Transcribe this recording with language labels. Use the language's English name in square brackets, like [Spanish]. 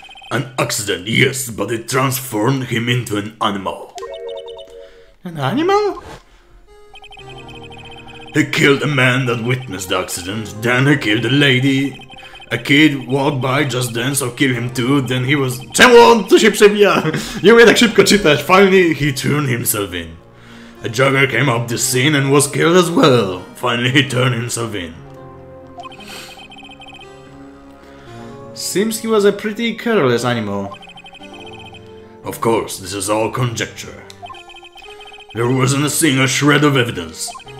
[English] An accident, yes, but it transformed him into an animal. An animal? He killed a man that witnessed the accident, then he killed a lady. A kid walked by just then, so killed him too, then he was... [Polish] Czemu on tu się przebija? Nie umie tak szybko czytać. [English] Finally, he turned himself in. A jogger came up the scene and was killed as well. Finally, he turned himself in. Seems he was a pretty careless animal. Of course, this is all conjecture. There wasn't a single shred of evidence.